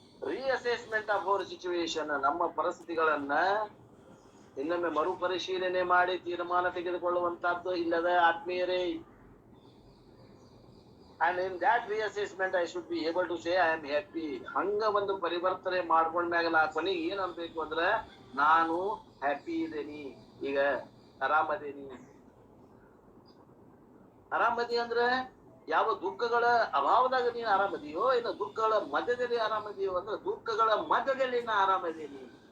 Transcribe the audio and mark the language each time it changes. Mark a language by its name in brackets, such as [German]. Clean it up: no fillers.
[English] reassessment of our situation, [Kannada] ನಮ್ಮ ಪರಿಸ್ಥಿತಿಗಳನ್ನ ಇನ್ನೊಮ್ಮೆ ಮರುಪರಿಶೀಲನೆ ಮಾಡಿ ತೀರ್ಮಾನ ತೆಗೆದುಕೊಳ್ಳುವಂತಹದ್ದು ಇಲ್ಲದ ಆತ್ಮೀಯರೇ. [English] And in that reassessment I should be able to say I am happy. [Kannada] ಹಂಗ ಒಂದು ಪರಿವರ್ತನೆ ಮಾಡ್ಕೊಂಡ್ಮ್ಯಾಗಲ್ಲ ಕೊನೆಗೆ ಏನ್ ಅನ್ಬೇಕು ಅಂದ್ರೆ ನಾನು ಹ್ಯಾಪಿ ಇದೇನಿ, ಈಗ ಆರಾಮದೇನಿ. ಆರಾಮದಿ ಅಂದ್ರೆ ಯಾವ ದುಃಖಗಳ ಅಭಾವದಾಗ ನೀನು ಆರಾಮದಿಯೋ, ಇನ್ನು ದುಃಖಗಳ ಮಧ್ಯದಲ್ಲಿ ಆರಾಮದಿಯೋ ಅಂದ್ರೆ ದುಃಖಗಳ ಮಧ್ಯದಲ್ಲಿ ನಾ ಆರಾಮದೇನಿ.